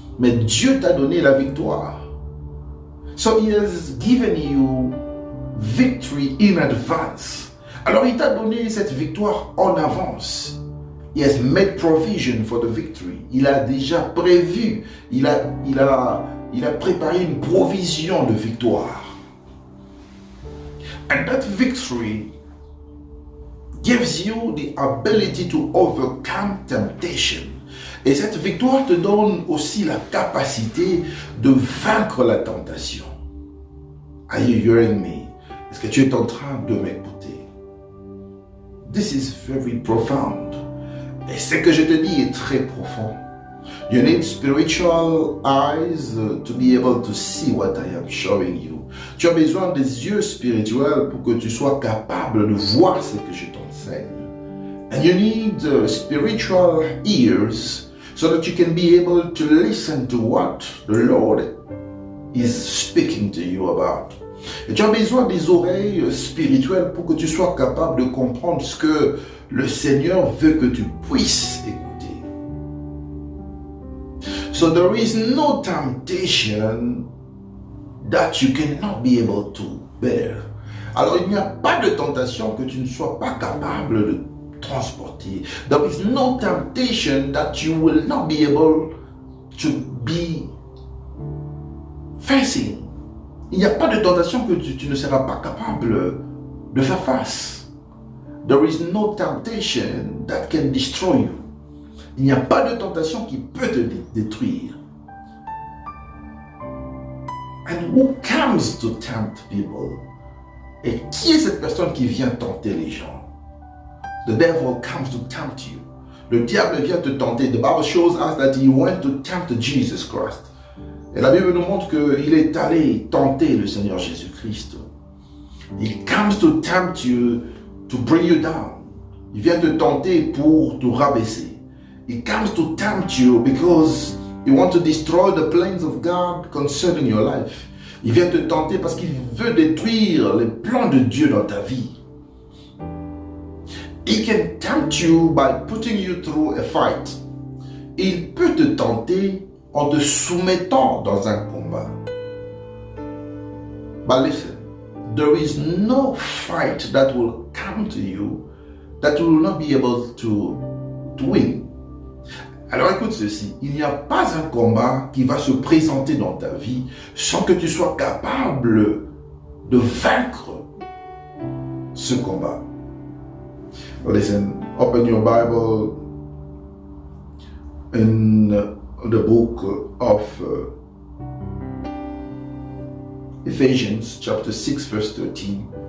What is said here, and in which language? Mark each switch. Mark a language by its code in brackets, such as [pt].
[fr] Mais Dieu t'a donné la victoire. [en] So He has given you victory in advance. [fr] Alors il t'a donné cette victoire en avance. [en] He has made provision for the victory. [fr] Il a déjà prévu, il a préparé une provision de victoire. [en] And that victory gives you the ability to overcome temptation. [fr] Et cette victoire te donne aussi la capacité de vaincre la tentation. [en] Are you hearing me? [fr] Est-ce que tu es en train de m'écouter? [en] This is very profound. [fr] Et ce que je te dis est très profond. [en] You need spiritual eyes to be able to see what I am showing you. [fr] Tu as besoin des yeux spirituels pour que tu sois capable de voir ce que je t'enseigne. [en] And you need spiritual ears so that you can be able to listen to what the Lord is speaking to you about. [fr] Et tu as besoin des oreilles spirituelles pour que tu sois capable de comprendre ce que le Seigneur veut que tu puisses écouter. [en] So there is no temptation that you cannot be able to bear. [fr] Alors il n'y a pas de tentation que tu ne sois pas capable de transporter. [en] There is no temptation that you will not be able to be facing. [fr] Il n'y a pas de tentation que tu ne seras pas capable de faire face. [en] There is no temptation that can destroy you. [fr] Il n'y a pas de tentation qui peut te détruire. [en] And who comes to tempt people? [fr] Et qui est cette personne qui vient tenter les gens? [en] The devil comes to tempt you. [fr] Le diable vient te tenter. [en] The Bible shows us that he went to tempt Jesus Christ. [fr] Et la Bible nous montre qu'il est allé tenter le Seigneur Jésus-Christ. [en] He comes to tempt you, to bring you down. [fr] Il vient te tenter pour te rabaisser. [en] He comes to tempt you because he wants to destroy the plans of God concerning your life. [fr] Il vient te tenter parce qu'il veut détruire les plans de Dieu dans ta vie. [en] He can tempt you by putting you through a fight. [fr] Il peut te tenter en te soumettant dans un combat. [en] But listen, there is no fight that will come to you that you will not be able to win. [fr] Alors écoute ceci, il n'y a pas un combat qui va se présenter dans ta vie sans que tu sois capable de vaincre ce combat. [en] Listen, open your Bible in the book of Ephesians chapter 6 verse 13.